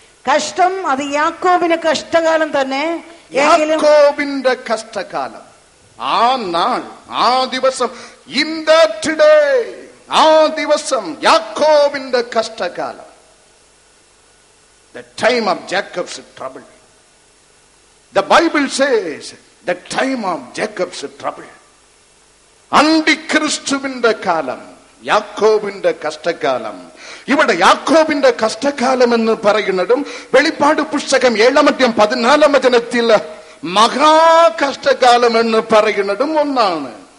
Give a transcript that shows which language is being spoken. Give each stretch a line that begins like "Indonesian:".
Malayalam: കഷ്ടം അത് യാക്കോബിന് കഷ്ടകാലം തന്നെ. യാക്കോബിന്റെ കഷ്ടകാലം, ആ നാൾ, ആ ദിവസം,
English: in that day,
Malayalam: ആ ദിവസം യാക്കോബിന്റെ കഷ്ടകാലം.
English: The time of Jacob's trouble. The Bible says the time of Jacob's trouble.
Malayalam: അന്തിക്രിസ്തുവിന്റെ കാലം, യാക്കോബിന്റെ കഷ്ടകാലം. ഇവിടെ യാക്കോബിന്റെ കഷ്ടകാലം എന്ന് പറയുന്നതും വെളിപ്പാട് പുസ്തകം 7:14 മഹാകഷ്ടകാലം എന്ന് പറയുന്നതും ഒന്നാണ്.